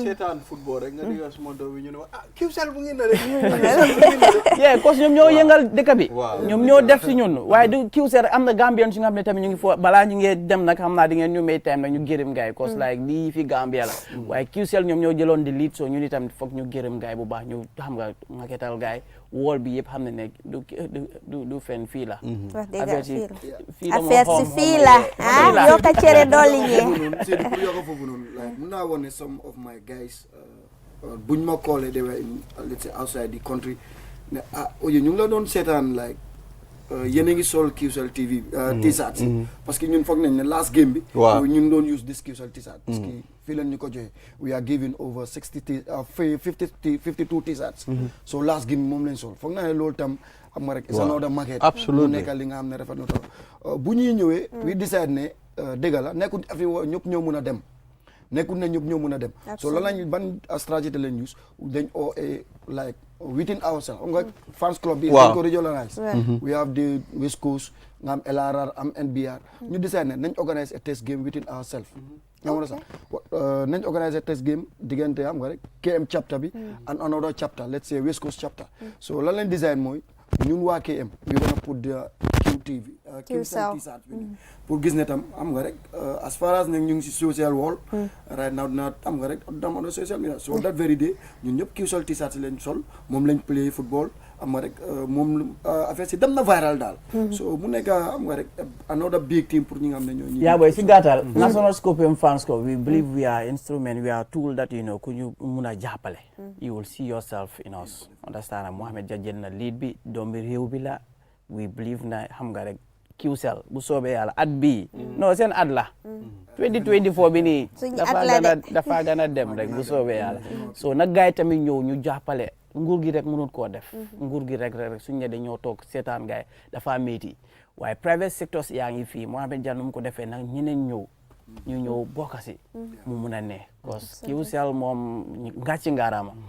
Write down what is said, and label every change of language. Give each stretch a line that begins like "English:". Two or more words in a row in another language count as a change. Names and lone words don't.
Wolof: seetaan football rek nga digal suma doom bi ñu ne Qcell bu ngeen na rek cause ñoom ñoo yëngal dëkk bi ñoom ñoo def si ñun waaye du Qcell am na Gambian si nga xam ne tamit ñu ngi fo balaa ñu ngi dem nag xam naa di ngeen ñu may time nag ñu gërëm gaay
English: cause like
Wolof: lii fi Gambia la waaye Qcell ñoom ñoo jëloon di
English: lead so
Wolof: ñun itam foog ñu gërëm gaay bu baax ñu xam nga maketal gaay wool bi yëpp xam ne ne du fen fii la affaire si fii la yokka cere dolli ñee mun naa woon ne
English: some of my guys
Wolof: buñ ma callee
English: they were in let's say outside the country
Wolof: ne oye ñu ngi la doon seetaan like yéen a ngi sol Qcell TV t-shirts
French: parce que
Wolof: ñun foog nañ ne
English: last game
Wolof: bi ñu ngi doon
English: use this Qcell t-shirt
French: parce que
Wolof: fii leen ñu ko joxe
English: we are giving over 52 t-shirts so last game
Wolof: moom lañ sol foog naa ne loolu tam xam nga rek
English: is another market
Wolof: mu nekk li nga xam ne rafet na trop bu ñuy ñëwee
English: we decide
Wolof: ne dëgg la nekkul affaire ñëpp ñoo mun a dem nekkul ne ñëpp ñoo mun a dem so lan lañ ban stratégie lañ use dañ
English: like within ourselves
Wolof: xam nga
English: fans club
Wolof: bi dañ ko regionalize
English: we have the West Coast
Wolof: nga am LRR am NBR ñu decide ne nañ organise
English: a test game within ourselves
Wolof: nga sax nañ
English: organise a test game
Wolof: diggante xam nga rek
English: KM chapter bi and another chapter let's say West Coast chapter
Wolof: so lan lañ design mooy ñun waa KM
English: we wanna put the QTV Qcell t-shirt
Wolof: pour gis ne tam am nga rek
English: as far as
Wolof: nag ñu ngi si
English: social wall right now
Wolof: na am nga rek dama do
English: social media so that very day
Wolof: ñun ñëpp Qcell t-shirt si leen sol moom lañ
English: play football
Wolof: am nga rek moom affaire si dem na viral daal so mu nekk am nga rek
English: another big team
Wolof: pour ñi nga xam ne ñoo yaa boy si gàttal
English: National Scorpion Fans Club we believe we are instrument we are tool that you know
Wolof: ku ñu mun a jàppale
English: you will see yourself in us
Wolof: understand Mohamed Dia jël na lead bi doomi réew bi la
English: we believe
Wolof: na xam nga rek Qcell bu soobee yàlla at bii non seen at la 2024 bi nii dafa gën a dem rek bu soobee yàlla so nag gars yi tamit ñëw ñu jàppale nguur gi rek mënut koo def nguur gi rek suñu ne dañoo toog seetaan gars yi dafa métti waaye
English: private sectors
Wolof: yaa ngi fii Mohamed Dia nu mu ko defee nag ñeneen ñu ñëw bokk si mu mun a ne
French: parce que
Wolof: Qcell moom ngàcci ngaaraama